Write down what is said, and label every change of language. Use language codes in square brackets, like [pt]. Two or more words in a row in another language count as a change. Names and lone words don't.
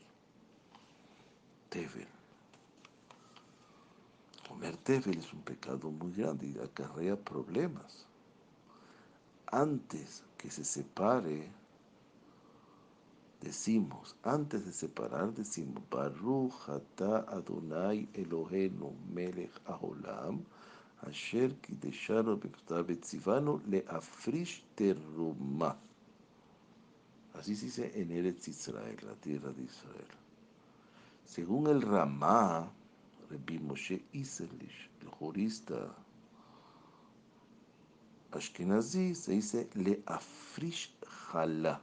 [es] Tevel. Comer tevel es un pecado muy grande y acarrea problemas. Antes de separar, decimos, [he] ברוך אתה אדוני אלוהינו מלך העולם אשר קידשנו בציוונו להפריש תרומה. [es] Así se dice en Eretz Israel, la tierra de Israel. Según el Ramá, Rabbi Moshe Isserlich, el jurista ashkenazí, se dice [he] להפריש חלה.